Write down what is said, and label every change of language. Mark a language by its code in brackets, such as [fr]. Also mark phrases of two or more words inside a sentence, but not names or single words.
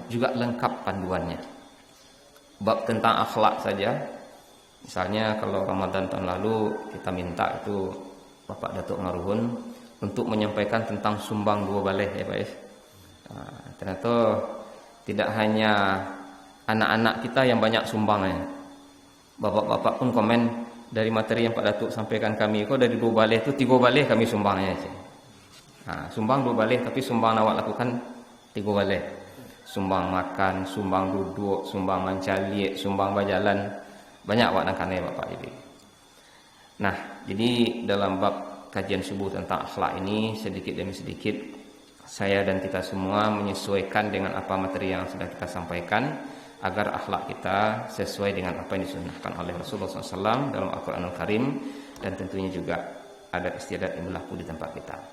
[id] Juga lengkap panduannya. Bab tentang akhlak saja, misalnya kalau Ramadan tahun lalu kita minta itu Bapak Datuk Maruhun untuk menyampaikan tentang sumbang 2 baleh ya Pak If. Ternyata tidak hanya anak-anak kita yang banyak sumbangnya, bapak-bapak pun komen dari materi yang Pak Datuk sampaikan kami, kok dari 2 baleh itu 3 baleh kami sumbangnya. Sumbang 2 baleh, tapi sumbang awak lakukan 3 baleh. Sumbang makan, sumbang duduk, sumbang mencaliek, sumbang berjalan, banyak awak nakane Bapak Ibu. Nah, jadi dalam bab kajian subuh tentang akhlak ini sedikit demi sedikit saya dan kita semua menyesuaikan dengan apa materi yang sudah kita sampaikan, agar akhlak kita sesuai dengan apa yang disunnahkan oleh Rasulullah SAW dalam Al-Quranul Karim, dan tentunya juga adat istiadat yang berlaku di tempat kita.